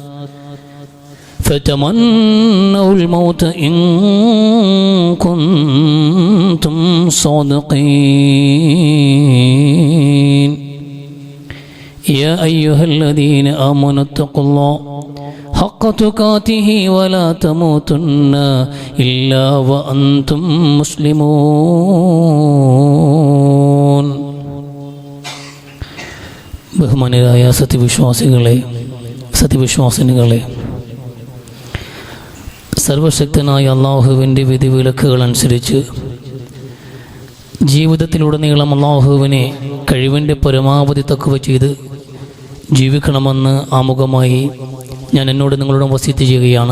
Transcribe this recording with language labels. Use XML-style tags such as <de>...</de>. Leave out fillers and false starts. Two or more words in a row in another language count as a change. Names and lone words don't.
<ar>فتمنوا الموت إن كنتم صادقين يا أيها الذين آمنوا اتقوا الله حق تقاته ولا تموتن إلا وأنتم مسلمون.</ar> <ml>ബഹുമാന്യരായ സത്യവിശ്വാസിനികളെ, സർവശക്തനായ അള്ളാഹുവിൻ്റെ വിധിവിലക്കുകൾ അനുസരിച്ച് ജീവിതത്തിലുടനീളം അള്ളാഹുവിനെ കഴിവിൻ്റെ പരമാവധി തഖ്വ ചെയ്ത് ജീവിക്കണമെന്ന് ആമുഖമായി ഞാൻ എന്നോട് നിങ്ങളോട് വസിയത്ത് ചെയ്യുകയാണ്.</ml>